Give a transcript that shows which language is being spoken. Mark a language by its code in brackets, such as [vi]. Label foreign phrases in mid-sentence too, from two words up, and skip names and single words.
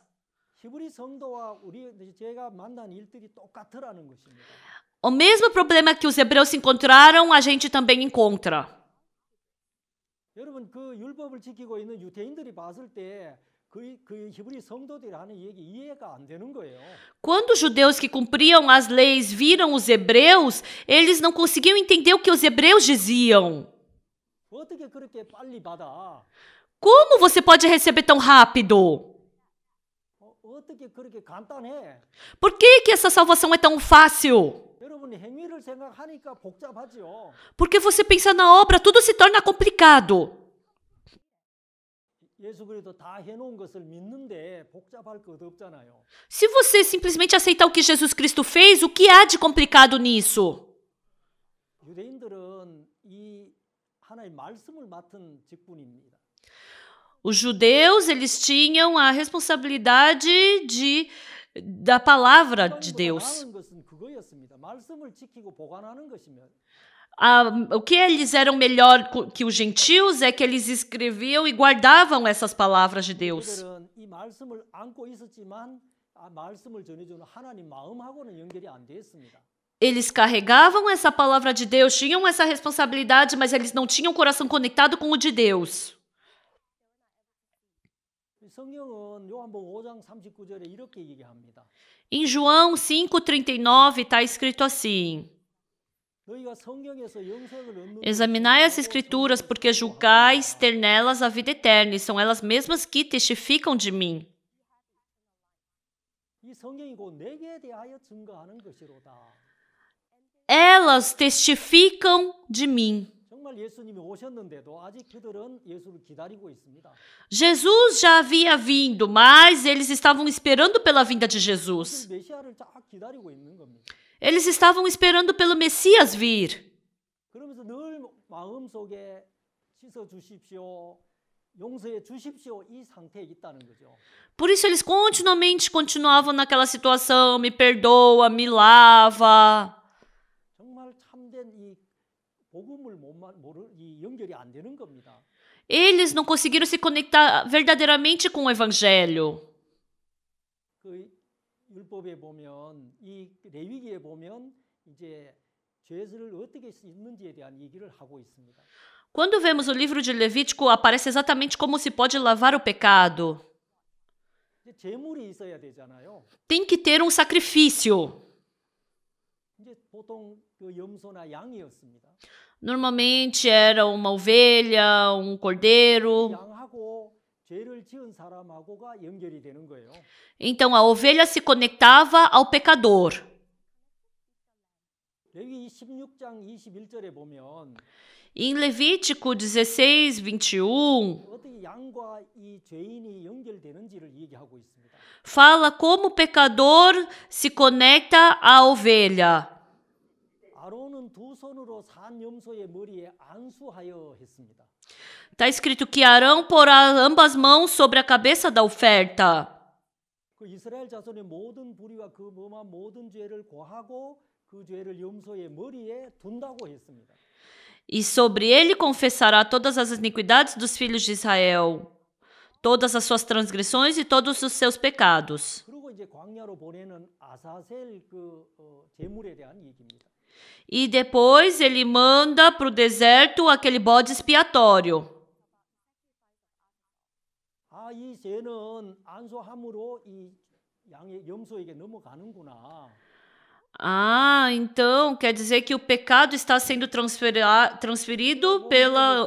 [ko] 히브리 성도와 우리 제가 만난 일들이 똑같으라는 것입니다. [pt] O mesmo problema que os hebreus encontraram, a gente também encontra. [ko] 여러분 그 율법을 지키고 있는 유대인들이 봤을 때 그 히브리 성도들이 하는 얘기 이해가 안 되는 거예요. [pt] Quando os judeus que cumpriam as leis viram os hebreus, eles não conseguiam entender o que os hebreus diziam. [ko] 어떻게 그렇게 빨리 받아? [pt] Como você pode receber tão rápido? [ko] 어떻게 그렇게 간단해? [pt] Por que essa salvação é tão fácil? [ko] 여러분 행위를 생각하니까 복잡하죠. [pt] Porque você pensa na obra, tudo se torna complicado. [ko] 예수 그리스도 다 해놓은 것을 믿는데 복잡할 것 없잖아요. [pt] Se você simplesmente aceitar o que Jesus Cristo fez, o que há de complicado nisso? [ko] 유대인들은 이 하나님의 말씀을 맡은 직분입니다. [pt] Os judeus, eles tinham a responsabilidade da palavra de Deus. [ko] 나은 것은 그거였습니다. 말씀을 지키고 보관하는 것이면. [pt] O que eles eram melhor que os gentios é que eles escreviam e guardavam essas palavras de Deus. [ko] 그들은 이 말씀을 안고 있었지만 말씀을 전해주는 하나님 마음하고는 연결이 안 됐습니다. [pt] Eles carregavam essa palavra de Deus, tinham essa responsabilidade, mas eles não tinham o coração conectado com o de Deus. [ko] 성경은 요한복음 5장 39절에 이렇게 얘기합니다. [pt] Em João 5,39 está escrito assim: Examinai as escrituras, porque julgais ter nelas a vida eterna, e são elas mesmas que testificam de mim. Elas testificam de mim. Jesus já havia vindo, mas eles estavam esperando pela vinda de Jesus. Eles estavam esperando pelo Messias vir. [ko] 용서해 주십시오 이 상태에 있다는 거죠. [pt] Por isso eles continuamente continuavam naquela situação, me perdoa, me lava. [ko] 정말 참된 이 복음을 이 연결이 안 되는 겁니다. [pt] Eles não conseguiram se conectar verdadeiramente com o evangelho. [ko] 그 율법에 보면 이 레위기에 보면 이제 죄를 어떻게 씻는지에 대한 얘기를 하고 있습니다. [pt] Quando vemos o livro de Levítico, aparece exatamente como se pode lavar o pecado. [ko] 이제 제물이 있어야 되잖아요. [pt] Tem que ter um sacrifício. [ko] 이제 보통 그 염소나 양이었습니다. [pt] Normalmente era uma ovelha, um cordeiro. [ko] 양하고 죄를 지은 사람하고가 연결이 되는 거예요. [pt] Então a ovelha se conectava ao pecador. [ko] 레위 16장 21절에 보면 [pt] Em Levítico 16, 21, [ko] 어떻게 양과 이 죄인이 연결되는지를 얘기하고 있습니다. [pt] fala como o pecador se conecta à ovelha. [ko] 아론은 두 손으로 산 염소의 머리에 안수하여 했습니다. [pt] Está escrito que Arão porá ambas mãos sobre a cabeça da oferta. [ko] 그 이스라엘 자손의 모든 불의와 그 범한 모든 죄를 고하고 그 죄를 염소의 머리에 둔다고 했습니다. [pt] E sobre ele confessará todas as iniquidades dos filhos de Israel, todas as suas transgressões e todos os seus pecados. [ko] 그리고 이제 광야로 보내는 아사셀 그 제물에 대한 얘기입니다. [pt] E depois ele manda para o deserto aquele bode expiatório. [ko] 아, 이 죄는 안수함으로 이 양의 염소에게 넘어가는구나. [pt] Ah, então quer dizer que o pecado está sendo transferido pela